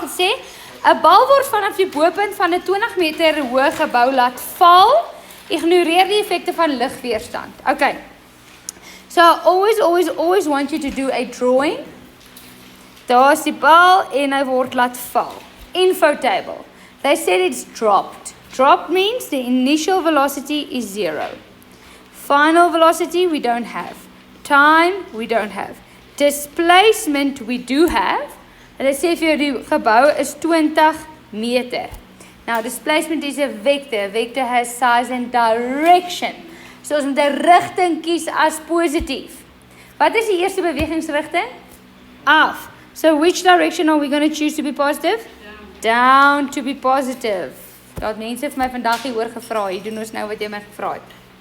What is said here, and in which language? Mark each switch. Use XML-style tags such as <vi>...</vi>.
<af>Het sê, 'n bal word vanaf die bopunt van 'n 20 meter hoë gebou laat val. Ignoreer die effekte van lugweerstand. Okay.</af> <en>So I always want you to do a drawing.</en> <af>Daar is die bal en hy word laat val.</af> <en>Info table. They said it's dropped. Drop means the initial velocity is 0. Final velocity we don't have. Time we don't have. Displacement we do have.</en> <af>Hulle sê vir jou die gebou is 20 meter.</af> <en>Now displacement is a vector. A vector has size and direction.</en> <af>So ons moet 'n rigting kies as positief. Wat is die eerste bewegingsrigting? Af.</af> <en>So which direction are we going to choose to be positive? Down to be positive.</en> <af>Dat mense vir my vandag hier oor gevra, jy doen ons nou wat jy my gevra het.</af>